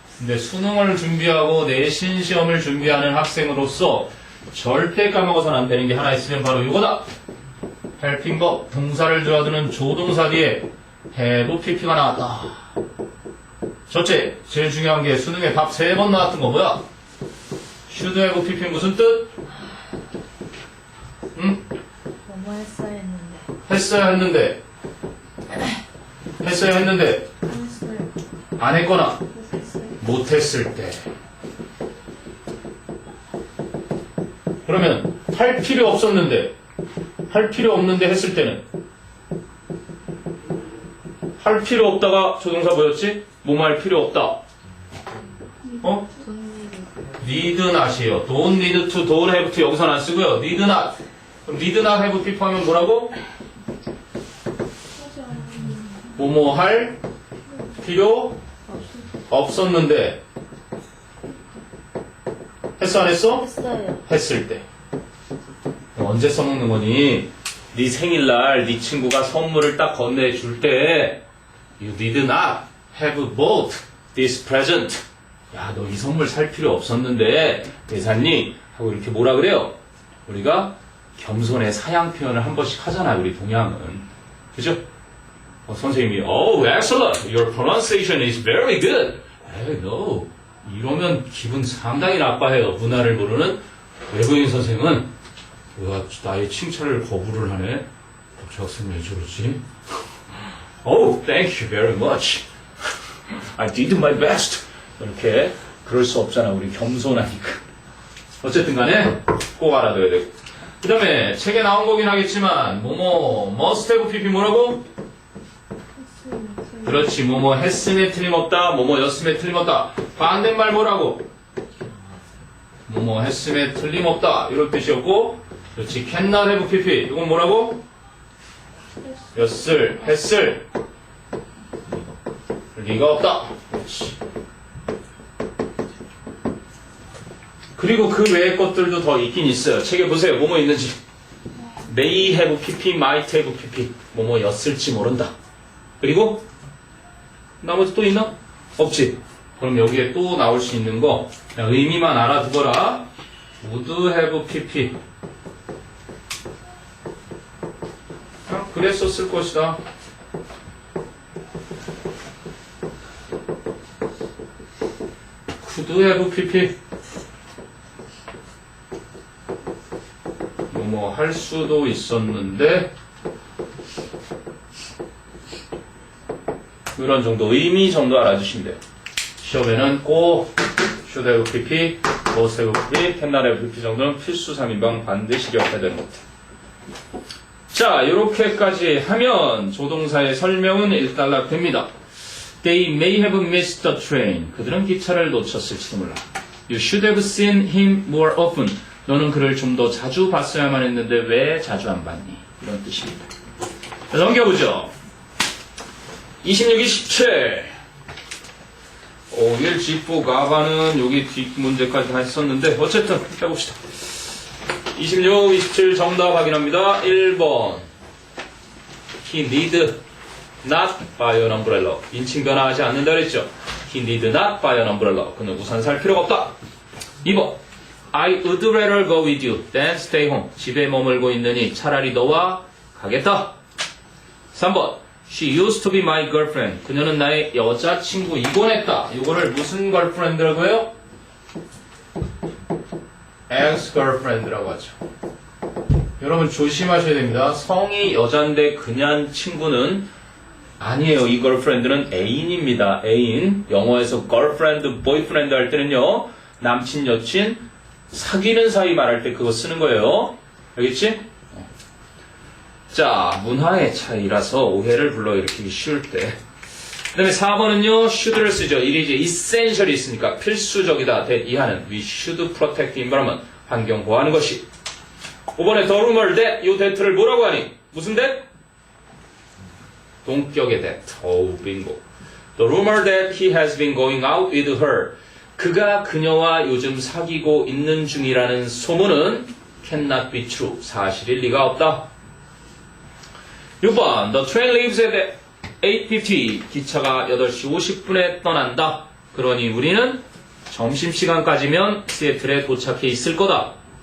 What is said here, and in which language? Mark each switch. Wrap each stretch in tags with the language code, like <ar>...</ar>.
<ko>근데 수능을 준비하고 내신 시험을 준비하는 학생으로서 절대 까먹어서는 안 되는 게 하나 있으면 바로 이거다. helping verb 동사를 도와주는 조동사 뒤에 have pp가 나왔다. 첫째, 제일 중요한 게 수능에 밥 3번 나왔던 거 뭐야?</ko> <en>should have pp</en> <ko>무슨 뜻? 응? 뭐뭐 했어야 했는데. 했어야 했는데 했어야 했는데 안 했어요. 안 했거나 그래서 했어요. 못했을 때. 그러면 할 필요 없었는데 할 필요 없는데 했을 때는 할 필요 없다가 조동사 뭐였지? 뭐뭐 할 필요 없다. 어? 돈 일이.</ko> <en>need not이에요. don't need to, don't have to</en> <ko>여기서는 안 쓰고요.</ko> <en>need not. 그럼 need not have people</en> <ko>하면 뭐라고? 뭐뭐 할 필요 없었는데 했어 안 했어? 했어요. 했을 때. 언제 써먹는 거니? 네 생일날 네 친구가 선물을 딱 건네줄 때</ko> <en>You did not have bought this present.</en> <ko>야, 너 이 선물 살 필요 없었는데 왜 샀니? 하고 이렇게 뭐라 그래요? 우리가 겸손의 사양 표현을 한 번씩 하잖아요, 우리 동양은. 그죠? 선생님이</ko> <en>Oh, excellent. Your pronunciation is very good. Hey, no.</en> <ko>이러면 기분 상당히 나빠해요. 문화를 모르는 외국인 선생은 와, 나의 칭찬을 거부를 하네. 저 학생 왜 저러지?</ko> <en>Oh, thank you very much. I did my best.</en> <ko>이렇게 그럴 수 없잖아. 우리 겸손하니까. 어쨌든 간에 꼭 알아둬야 되고. 그 다음에 책에 나온 거긴 하겠지만 뭐뭐 must have pp 뭐라고? 그렇지. 뭐뭐 했음에 틀림없다. 뭐뭐 였음에 틀림없다. 반대말 뭐라고? 뭐뭐 했음에 틀림없다. 이럴 뜻이었고 그렇지. cannot have pp. 이건 뭐라고? 였을, 했을 리가 없다. 그렇지. 그리고 그 외의 것들도 더 있긴 있어요. 책에 보세요. 뭐뭐 있는지.</ko> <en>may have pp, might have pp.</en> <ko>뭐뭐 였을지 모른다. 그리고 나머지 또 있나? 없지. 그럼 여기에 또 나올 수 있는 거 그냥 의미만 알아두거라.</ko> <en>would have pp.</en> <ko>그랬었을 것이다.</ko> <en>could have pp.</en> <ko>뭐뭐 할 수도 있었는데 이런 정도 의미 정도 알아주시면 돼요. 시험에는 꼭 should have pp, must have pp, cannot have pp 정도는 필수 3인방 반드시 기억해야 되는 것 같아요. 자, 이렇게까지 하면 조동사의 설명은 일단락됩니다.</ko> <en>They may have missed the train.</en> <ko>그들은 기차를 놓쳤을지도 몰라.</ko> <en>You should have seen him more often.</en> <ko>너는 그를 좀 더 자주 봤어야만 했는데 왜 자주 안 봤니? 이런 뜻입니다. 자, 넘겨보죠. 26, 27. 1 지포 가바는 여기 뒷 문제까지 다 했었는데 어쨌든 해봅시다. 26, 27 정답 확인합니다.</ko> <en>1번 He need not buy an umbrella.</en> <ko>인칭 변화하지 않는다 그랬죠.</ko> <en>He need not buy an umbrella.</en> <ko>그는 우산 살 필요가 없다.</ko> <en>2번 I would rather go with you than stay home.</en> <ko>집에 머물고 있느니 차라리 너와 가겠다.</ko> <en>3번 She used to be my girlfriend.</en> <ko>그녀는 나의 여자친구이곤 했다. 이거를 무슨 girlfriend라고 해요? ex-girlfriend라고 하죠. 여러분 조심하셔야 됩니다. 성이 여잔데 그냥 친구는 아니에요. 이 girlfriend는 애인입니다. 애인. 영어에서 girlfriend, boyfriend 할 때는요. 남친, 여친, 사귀는 사이 말할 때 그거 쓰는 거예요. 알겠지? 자, 문화의 차이라서 오해를 불러일으키기 쉬울 때. 그 다음에 4번은요, should를 쓰죠. it is essential이 있으니까 필수적이다.</ko> <en>이하는 we should protect the environment.</en> <ko>환경 보호하는 것이. 5번에 the rumor that, 이 that를 뭐라고 하니? 무슨 that? 동격의 that. 어우, 빙고.</ko> <en>The rumor that he has been going out with her.</en> <ko>그가 그녀와 요즘 사귀고 있는 중이라는 소문은</ko> <en>cannot be true.</en> <ko>사실일 리가 없다. 6번</ko> <en>The train leaves at 8:50.</en> <ko>기차가 8시 50분에 떠난다. 그러니 우리는 점심시간까지면 시애틀에 도착해 있을 거다.</ko>